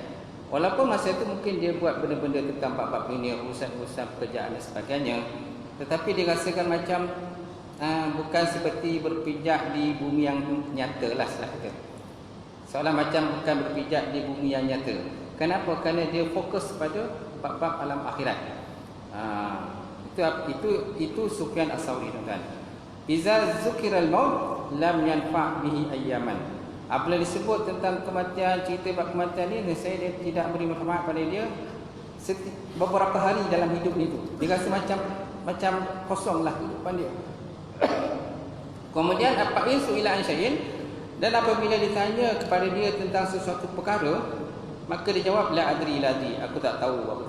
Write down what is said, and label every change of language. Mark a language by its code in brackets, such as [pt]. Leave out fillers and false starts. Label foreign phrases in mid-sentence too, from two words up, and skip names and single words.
[ms] Walaupun masa itu mungkin dia buat benda-benda tentang bab-bab dunia, urusan-urusan pekerjaan dan sebagainya, tetapi dia rasakan macam bukan seperti berpijak di bumi yang nyata lah, seolah macam bukan berpijak di bumi yang nyata. Kenapa? Kerana dia fokus pada bab-bab alam akhirat. Itu Sufyan Al-Thawri, tuan-tuan. [ar] إذا ذكر الموت لم ينتفع به أياما. [ms] Apabila disebut tentang kematian, cerita bab kematian ni, saya dia tidak beri manfaat pada dia beberapa hari dalam hidup itu. Dia rasa macam kosonglah kehidupan dia. Kemudian apa isu [ar] إلى شيء, [ms] dan apabila ditanya kepada dia tentang sesuatu perkara, maka dia jawab [ar] لا أدري الذي, [ms] aku tak tahu.